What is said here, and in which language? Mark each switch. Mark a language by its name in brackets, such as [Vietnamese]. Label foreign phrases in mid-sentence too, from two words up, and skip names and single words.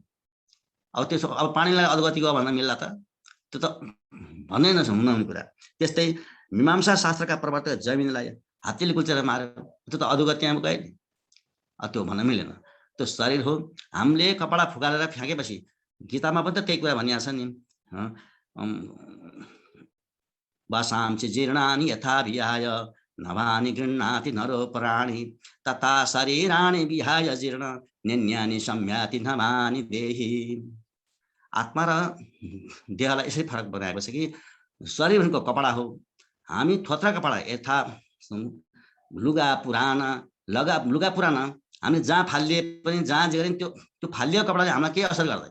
[Nepali] अब त्यसो अब पाणिनिलाई अधोगति गयो भन्न मिल्ला त? त्यो त भन्नै नहुने कुरा। त्यस्तै मीमांसा शास्त्रका प्रवर्तक जैमिनीलाई हात्तीले कुल्चेर मार्यो, त्यो त अधोगतिमा गयो नि। त्यो भन्न मिलेन। त्यो शरीर हो। हामीले कपडा फुकालेर फ्याँकेपछि गीतामा पनि त त्यही कुरा भनिएको छ नि, [Sanskrit] वासां च जीर्णानि यथा विहाय नवानि गृह्णाति नरो प्राणी तथा शरीराणि विहाय जीर्ण निन्यानि सम्याति नवानि देहि। [Nepali] आत्मा र देहलाई यसै फरक बनाएको छ कि शरीर भनेको कपडा हो। हामी थोत्रा कपडा यथा लुगा पुराना हामी जहाँ फालिए पनि जहाँ जे गरे त्यो फालिएको कपडाले हामीलाई केही असर गर्दैन।